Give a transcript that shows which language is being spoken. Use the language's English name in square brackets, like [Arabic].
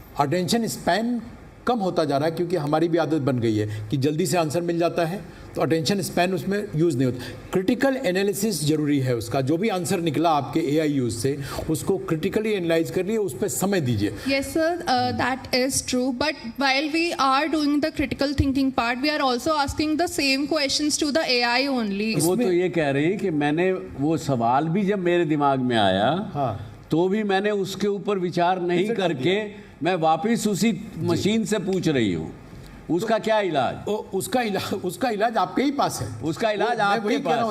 [Hindi] Attention span कम होता जा रहा है क्योंकि हमारी भी आदत बन गई है कि जल्दी से आंसर मिल जाता है, तो अटेंशन स्पैन उसमें यूज़ नहीं होता। क्रिटिकल एनालिसिस जरूरी है उसका। जो भी आंसर निकला आपके AI यूज़ से, उसको क्रिटिकली एनालाइज कर लिए, उस पर समय दीजिए। [English] Yes sir, that is true, but while we are doing the critical thinking part, we are also asking the same questions to the AI only. [Hindi] वो तो ये कह रही है कि मैंने वो सवाल भी जब मेरे दिमाग में आया, हाँ, तो भी मैंने उसके ऊपर विचार नहीं करके मैं वापस उसी मशीन से पूछ रही हूँ। उसका क्या इलाज? उसका इलाज आपके ही पास है। उसका इलाज आपके वही कह रहा हूँ,